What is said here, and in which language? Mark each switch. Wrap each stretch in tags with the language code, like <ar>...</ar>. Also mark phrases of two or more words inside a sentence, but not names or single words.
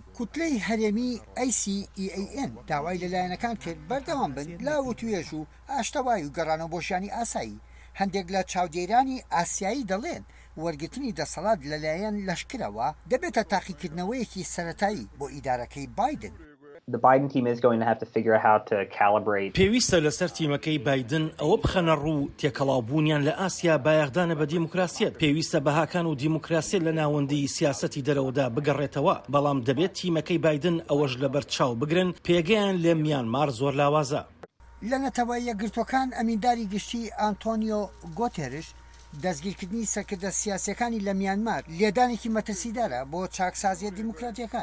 <ckb>کوتلەی هەرێمی ACEAN داوای لەلایەنەکان کرد بەردەوام بن لاو و توێژ و ئاشتەوای و گەڕانەوە بۆشیانی ئاسایی. هەندێک لە چاودێرانی ئاسیایی دەڵێن وەرگرتنی دەسەڵات لەلایەن لەشکرەوە دەبێتە تاقیکردنەوەیەکی سەرەتایی بۆ ئیدارەکەی بایدن.</ckb> <en>The Biden team is going to have to figure out how to calibrate.</en> <ckb>پێویستە لەسەر تیمەکەی بایدن ئەوە بخەنە ڕوو تێکەڵاوبوونیان لە ئاسیا بایەخدانە بە دیموکراسیەت. پێویستە بەهاکان و دیموکراسیت لە ناوەندی سیاسەتی دەرەوەدا بگەڕێتەوە، بەڵام دەبێت تیمەکەی بایدن ئەوەش لەبەر چاو بگرن پێگەیان لە میانمار زۆر لاوازە. لە نەتەوەی یەکگرتوەکان ئەمینداری گشتی ئانتۆنیۆ گۆتێرش دەستگیرکردنی سەرکردە سیاسیەکانی لە میانمار لێدانێکی مەترسیدارە بۆ چاکسازیە دیموکراتیەکان.</ckb>